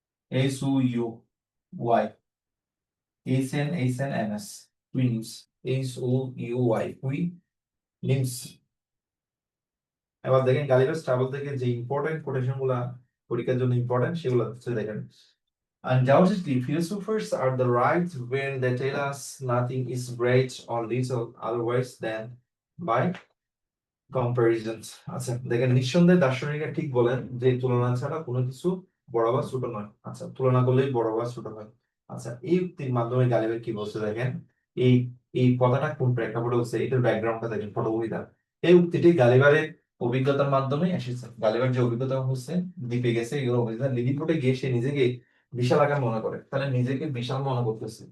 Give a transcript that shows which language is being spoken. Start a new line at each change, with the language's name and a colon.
Bangla: H U Y, H N N S, twins. Huims, হুই নিমস। এবার দেখেন গালিভাস travel থেকে যে ইম্পর্টেন্ট কোটেশন গুলা পরীক্ষার জন্য ইম্পর্টেন্ট সেগুলো হচ্ছে দেখেন।
English: Undoubtedly, philosophers are the right when they tell us nothing is great or little otherwise than by comparisons.
Bangla: আচ্ছা দেখেন, নিঃসন্দেহে দার্শনিকরা ঠিক বলেন যে তুলনা ছাড়া কোনো কিছু বড় বা ছোট নয়। আচ্ছা, তুলনা করলেই বড় বা ছোট হয়। আচ্ছা, এই উক্তির মাধ্যমে গালিবের কি বলছে দেখেন, এই এই কথাটা কোন প্রেক্ষাপটে হচ্ছে এটার ব্যাকগ্রাউন্ডটা দেখেন পটভূমিটা। এই উক্তিটি গালিবারের অভিজ্ঞতার মাধ্যমে এসেছে। গালিবার যে অভিজ্ঞতা হচ্ছে দ্বীপে গেছে, এগুলো অভিজ্ঞতা লিলিপুটে গিয়ে সে নিজেকে বিশাল আকার মনে করে, তাহলে নিজেকে বিশাল মনে করতেছে।